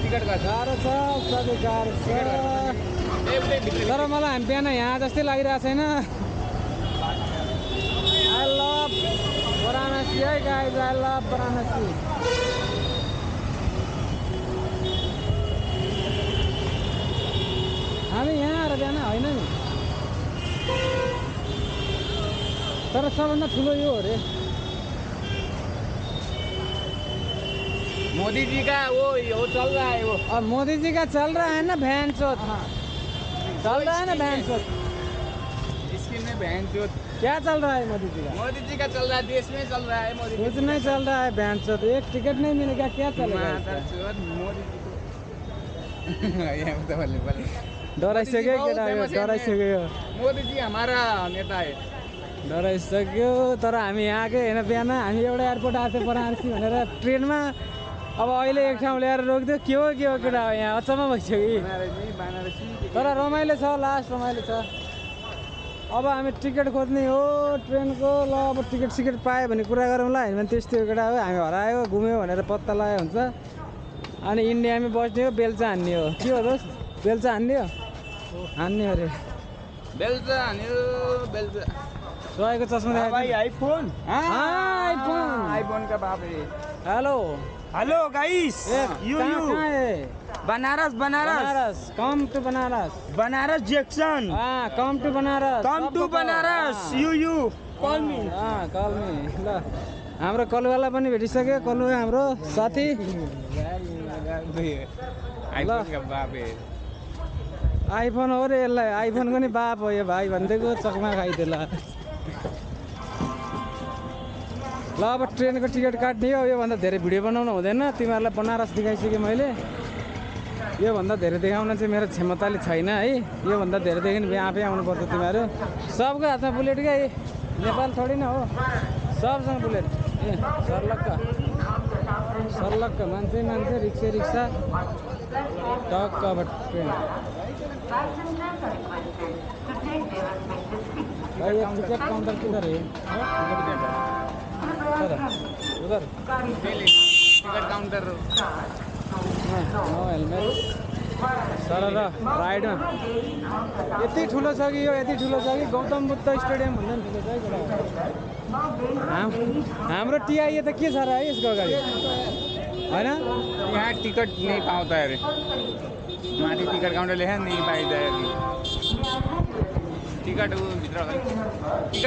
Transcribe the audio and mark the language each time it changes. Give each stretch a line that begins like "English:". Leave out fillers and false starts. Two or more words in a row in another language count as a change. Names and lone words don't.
Nepali: गाह्रो छ सबै गाह्रो छ तर मलाई हामी बिहान यहाँ जस्तै लागिरहेको छैन
English: I love Varanasi hey guys I love Varanasi
Nepali: हामी यहाँ आएर बिहान होइन नि तर सबभन्दा ठुलो यो हो अरे
Hindi: मोदी जी का वो चल रहा है वो अब मोदी जी का चल रहा है ना भैन चोत चल रहा है ना भैन चोत स्किन में बहन चोत क्या चल रहा है मोदी जी का मोदी जी का चल रहा है देश में चल रहा है मोदी कुछ नहीं चल रहा है भैन चोत एक टिकट नहीं मिलेगा क्या चलेगा इसका? मोदी जी को यहाँ तो बोले
Nepali: डराइसक्यो केटाहरू डराइसक्यो
Hindi: मोदी जी हमारा नेता है
Nepali: डराइसक्यो तर हामी यहाँ आएकै होइन बिहान हामी एउटा एयरपोर्ट आएको थियो वाराणसी भनेर ट्रेनमा अब अहिले एक ठाउँ ल्याएर रोकिदियो के हो केटा हो यहाँ अचम्म भइसक्यो कि तर रमाइलो छ लास्ट रमाइलो छ अब हामी टिकट खोज्ने हो ट्रेनको ल अब टिकट सिकेट पायो भने कुरा गरौँला होइन भने त्यस्तै हो केटा हो हामी हरायो घुम्यो भनेर पत्ता लगायो हुन्छ अनि इन्डियामै बस्ने हो बेल्चा हान्ने हो के हो दोस्त बेल्चा हान्ने हो हान्ने अरे बेल्चा बेल्चा रहेको चस्मा
Hindi: भाई आईफोन आईफोन आईफोन का बाप है
English: हेलो hello guys Banaras Banaras come to Banaras Banaras junction come to Banaras you call me call me
Nepali: ल हाम्रो कलुवाला पनि भेटिसक्यो कलुवा हाम्रो साथी
Hindi: आईफोन का बाप है
Nepali: आइफोन हो रे यसलाई आइफोनको नि बाप हो यो भाइ भनिदिएको चकमा खाइदियो ल अब ट्रेनको टिकट काट्ने हो योभन्दा धेरै भिडियो बनाउनु हुँदैन तिमीहरूलाई बनारस देखाइसकेँ मैले योभन्दा धेरै देखाउन चाहिँ मेरो क्षमताले छैन है योभन्दा धेरैदेखि आफै आउनुपर्छ तिमीहरू सबको हातमा बुलेट क्या नेपाल
Hindi: थोडी न
Nepali: हो सबसँग बुलेट ए सर्लक्क मान्छे रिक्सा टक्क अब ट्रेन
Hindi: भाई ये टिकट काउंटर किधर है उधर
English: ticket counter no helmet sir
Nepali: र राइडमा यति ठुलो छ कि यो यति ठुलो छ कि गौतम बुद्ध स्टेडियम भन्दा पनि ठुलो छ है हाम्रो टिआइए त के छ र है यसको अगाडि होइन यहाँ टिकट नहीं पाउँदा अरे माथि टिकट काउन्टर
Hindi: लेखा नहीं
Nepali: पाइँदा टिकट भित्र टिकट